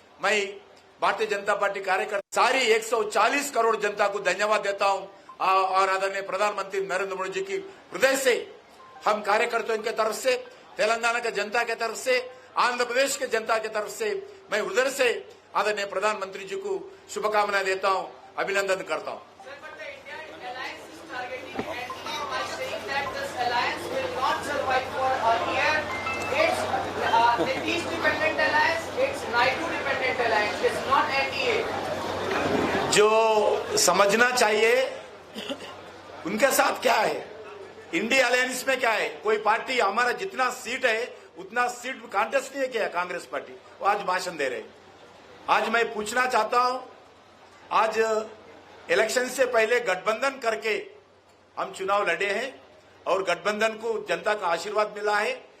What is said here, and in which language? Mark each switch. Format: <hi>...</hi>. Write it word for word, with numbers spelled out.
<hi>मैं भारतीय जनता पार्टी कार्यकर्ता सारी एक सौ चालीस करोड़ जनता को धन्यवाद देता हूँ और आदरणीय प्रधानमंत्री नरेंद्र मोदी जी की हृदय से हम कार्यकर्ताओं के तरफ से, तेलंगाना के जनता के तरफ से, आंध्र प्रदेश के जनता के तरफ से मैं हृदय से आदरणीय प्रधानमंत्री जी को शुभकामनाएं देता हूँ, अभिनंदन करता हूँ.</hi> <en>Sir, but the India alliance is targeting N D A by saying that this alliance will not survive for a year. It's uh, the East dependent alliance, it's Naidu dependent alliance, it's not N D A.</en> <hi>जो समझना चाहिए उनके साथ क्या है, India alliance में क्या है. कोई पार्टी हमारा जितना सीट है उतना सीट कांटेस्ट नहीं किया कांग्रेस पार्टी, वो आज भाषण दे रहे. आज मैं पूछना चाहता हूं, आज इलेक्शन से पहले गठबंधन करके हम चुनाव लड़े हैं और गठबंधन को जनता का आशीर्वाद मिला है.</hi>